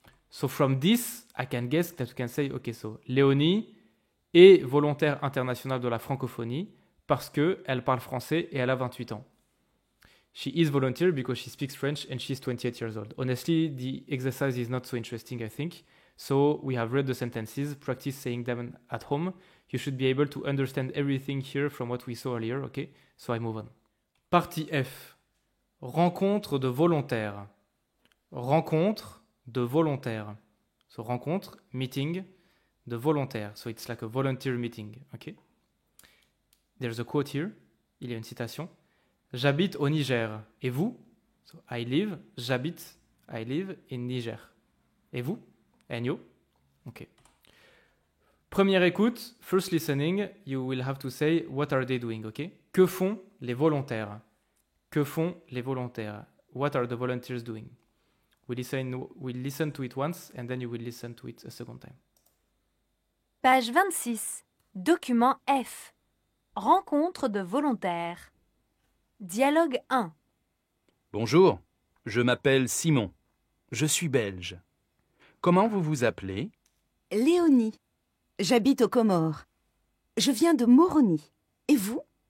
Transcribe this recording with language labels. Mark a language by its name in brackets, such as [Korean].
[English] So from this, I can guess that you can say, okay, so [French] Léonie est volontaire internationale de la francophonie parce qu'elle parle français et elle a 28 ans. [English] She is volunteer because she speaks French and she's 28 years old. Honestly, the exercise is not so interesting, I think. So we have read the sentences, practice saying them at home. You should be able to understand everything here from what we saw earlier, okay? So I move on. Partie F. [French] Rencontre de volontaires. Rencontre de volontaires. [English] So rencontre, meeting, [French] de volontaires. [English] So it's like a volunteer meeting, okay? There's a quote here. [French] Il y a une citation. J'habite au Niger. Et vous? [English] So I live, j'habite, I live in Niger. [French] Et vous? [English] And you? Okay. Première écoute, first listening, you will have to say what are they doing, okay? [French] Que font les volontaires? Que font les volontaires? [English] What are the volunteers doing? We'll listen to it once and then you will listen to it a second time. [French] Page 26. Document F. Rencontre de volontaires. Dialogue 1. Bonjour, je m'appelle Simon. Je suis belge. Comment vous vous appelez? Léonie. J'habite aux Comores. Je viens de Moroni. Et vous?